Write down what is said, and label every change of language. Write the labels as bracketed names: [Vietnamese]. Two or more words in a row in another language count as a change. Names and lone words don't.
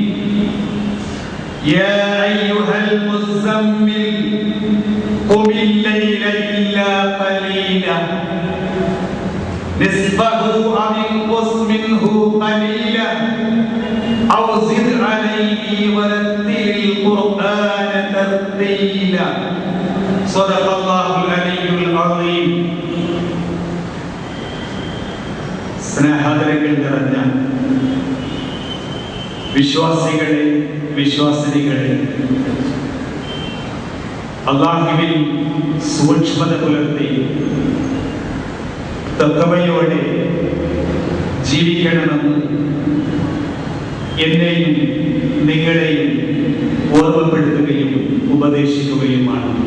[Arabic] يا أيها المزمل قم الليل إلا قليلا نصفه أو انقص منه قليلا أو زد عليه ورتل القرآن ترتيلا صدق الله العلي العظيم. [Malayalam] സ്നേഹാദരങ്ങൾ നിറഞ്ഞ വിശ്വാസികളെ വിശ്വാസിനികളെ, അല്ലാഹുവിൽ സൂക്ഷ്മത പുലർത്തി തഖ്വയോടെ ജീവിക്കണമെന്ന് എന്നെയും നിങ്ങളെയും ഓർമ്മപ്പെടുത്തുകയും ഉപദേശിക്കുകയുമാണ്.